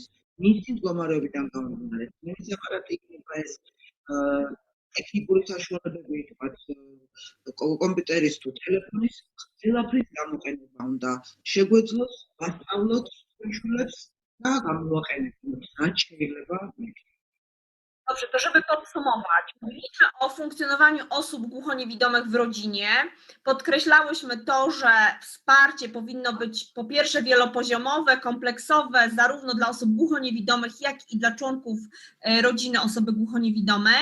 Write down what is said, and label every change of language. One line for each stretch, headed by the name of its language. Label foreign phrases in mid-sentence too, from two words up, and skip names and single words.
Georgian: მისი მდგომარეობიდან გამომდინარე, მის აპარატიკა ეს ტექნიკური საშუალებები, თქვათ, კომპიუტერის თუ ტელეფონის, ყველაფრის გამოყენება უნდა შეგვეძლოს, ვასწავლოთ შვილებს და გამოვაყენებთ, რაც შეიძლება.
Polish: Dobrze, to żeby podsumować, mówiliśmy o funkcjonowaniu osób głuchoniewidomych w rodzinie. Podkreślałyśmy to, że wsparcie powinno być po pierwsze wielopoziomowe, kompleksowe, zarówno dla osób głuchoniewidomych, jak i dla członków rodziny osoby głuchoniewidomej.